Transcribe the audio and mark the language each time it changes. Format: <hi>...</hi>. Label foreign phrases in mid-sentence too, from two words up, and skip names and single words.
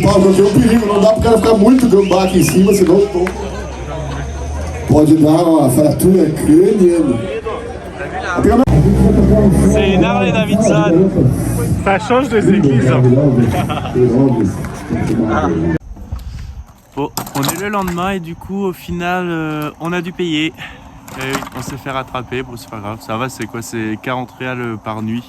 <pt>aqui é um perigo, não dá pro cara ficar muito gambá aqui em cima, senão o tom pode dar uma fratura crâniana.</pt> <fr>C'est une Harley Davidson. Ça change des églises. Hein. Bon, on est le lendemain et du coup au final on a dû payer. Et on s'est fait rattraper, bon c'est pas grave, ça va, c'est quoi, c'est 40 réals par nuit.</fr>